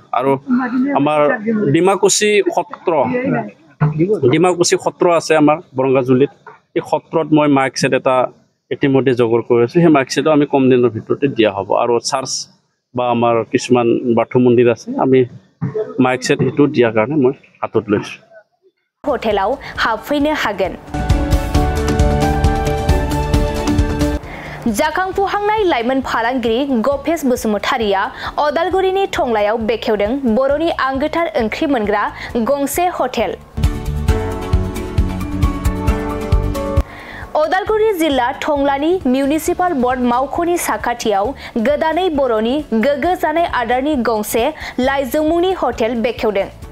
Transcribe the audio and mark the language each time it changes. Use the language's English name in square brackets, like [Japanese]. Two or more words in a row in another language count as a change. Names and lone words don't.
[Assamese] আৰু আমাৰ ডিমাকুচি সত্ৰ আছে আমাৰ বৰংগাজুলিত। এই সত্ৰত মই [English] mic set [Assamese] এটা ইতিমধ্যে যোগাৰ কৰি আছোঁ। সেই [English] mic set [Assamese] আমি কম দিনৰ ভিতৰতে দিয়া হ'ব। আৰু চাৰ্চ বা আমাৰ কিছুমান বাথৌ মন্দিৰ আছে, আমি [English] mic set [Assamese] সেইটো দিয়াৰ কাৰণে মই হাতত লৈছোঁ। [Bodo] হোটেলাव हाबफैनो हागोन। जाखांफुहांनाय लाइमोन फालांगिरि गपेश बसुमतारिया अदालगुरिनि टंलायाव बेखेवदों बर'नि आंगोथार ओंख्रि मोनग्रा गंसे हटेल। अदालगुरि जिल्ला टंलानि [English] municipal board [Bodo] मावख'नि साखाथियाव गोदानै बर'नि गोग्गो जानाय आदारनि गंसे लाइजौमुंनि हटेल बेखेवदों।